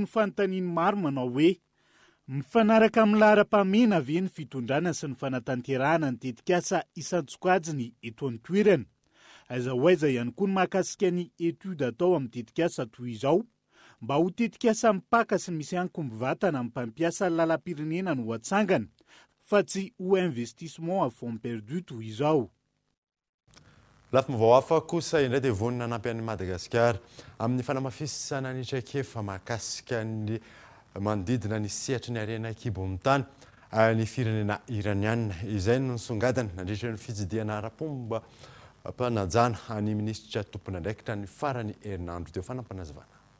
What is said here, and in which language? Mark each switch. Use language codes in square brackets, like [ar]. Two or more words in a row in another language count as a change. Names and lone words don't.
[mg] fanontaniany maro manao hoe mifanaraka amin'ny laharam-pamena ve ny fitondrana sy ny fanatanterahana ny tetikasa isan-tsokajiny eto an-toerana. Aiza ho aiza ihany koa ny mahakasika ny etude atao amin'ny tetikasa toy izao mba ho tetikasa mipaka sy misy ankom-bivatana amin'ny mpampiasa lalam-pirenena no hatsangana fa tsy ho [fr] investissement à fond perdu [mg] toy izao. Lafim-baovao hafa kosa indray dia vonina hanampy an'i Madagasikara amin'ny fanamafisana ny traikefa mahakasika ny manodidina ny sehatry ny harena kibom-tany ny firenena iraniana. Izay no nisongadana nandritra ny fitsidiana ara-pomba mpanajana ny minisitra tompon'andraikitra ny farany herinandro teo fanampanazavana.